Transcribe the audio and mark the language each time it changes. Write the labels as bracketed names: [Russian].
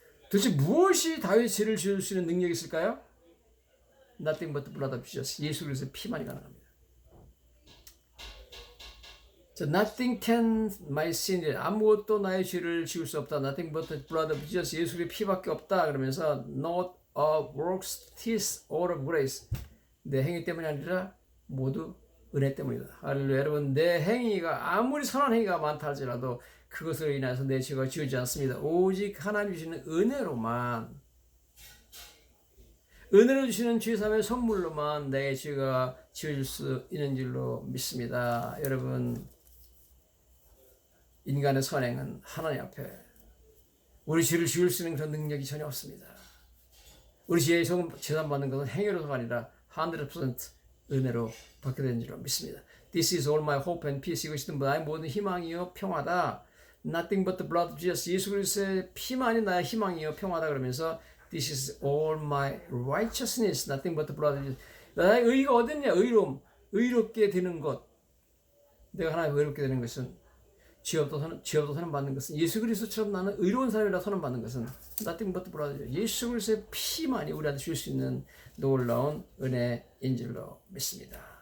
[Korean] 도대체 무엇이 다윗의 죄를 지울 수 있는 능력이 있을까요? [English] Nothing but the blood of Jesus. [Korean] 예수 그리스도의 피만이 가능합니다. [English] 자, Nothing can my sin. [Korean] 아무것도 나의 죄를 지울 수 없다. [English] Nothing but the blood of Jesus. [Korean] 예수 그리스도의 피밖에 없다. 그러면서 [English] Not of works, 'tis all of grace. [Korean] 내 행위 때문이 아니라 모두 은혜 때문이다. 할렐루야. 여러분, 내 행위가 아무리 선한 행위가 많다 할지라도 그것으로 인해서 내 죄가 지우지 않습니다. 오직 하나님 주시는 은혜로만, 은혜로 주시는 죄사함의 선물로만 내 죄가 지워질 수 있는 줄로 믿습니다. 여러분, 인간의 선행은 하나님 앞에 우리 죄를 지울 수 있는 그런 능력이 전혀 없습니다. 우리 죄의 재산받는 것은 행위로서가 아니라 100% 은혜로 받게 되는 줄로 믿습니다. [English] This is all my hope and peace. [Korean] 이것이 나의 모든 희망이요 평화다. [English] Nothing but the blood of Jesus. [Korean] 예수 그리스도의 피만이 나의 희망이요 평화다. 그러면서 [English] This is all my righteousness. Nothing but the blood of Jesus. [Korean] 나의 의가 어딨냐? 의로움. 의롭게 되는 것. 내가 하나님 의롭게 되는 것은 죄 없도 선언받는 것은 예수 그리스도처럼 나는 의로운 사람이라 선언받는 것은 [English] Nothing but the blood of Jesus. [Korean] 예수 그리스도의 피만이 우리한테 줄 수 있는 놀라운 은혜인 줄로 믿습니다.